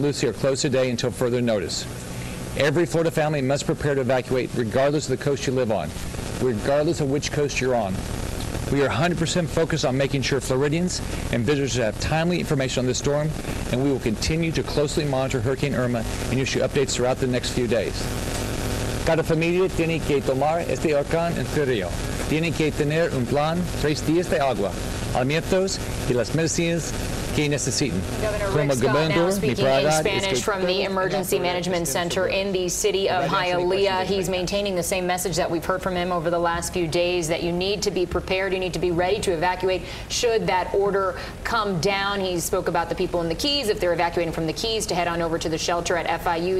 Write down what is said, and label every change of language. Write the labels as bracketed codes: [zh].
[en] Lucie are closed today until further notice. Every Florida family must prepare to evacuate regardless of the coast you live on, regardless of which coast you're on. We are 100% focused on making sure Floridians and visitors have timely information on this storm, and we will continue to closely monitor Hurricane Irma and issue updates throughout the next few days. [es] Cada familia tiene que tomar este huracán en serio. Tiene que tener un plan, 3 días de agua, alimentos y las medicinas que necesiten. [en] Governor Rick Scott now speaking in Spanish from the Emergency Management Center in the city of Hialeah. He's maintaining the same message that we've heard from him over the last few days, that you need to be prepared, you need to be ready to evacuate should that order come down. He spoke about the people in the Keys, if they're evacuating from the Keys, to head on over to the shelter at FIU.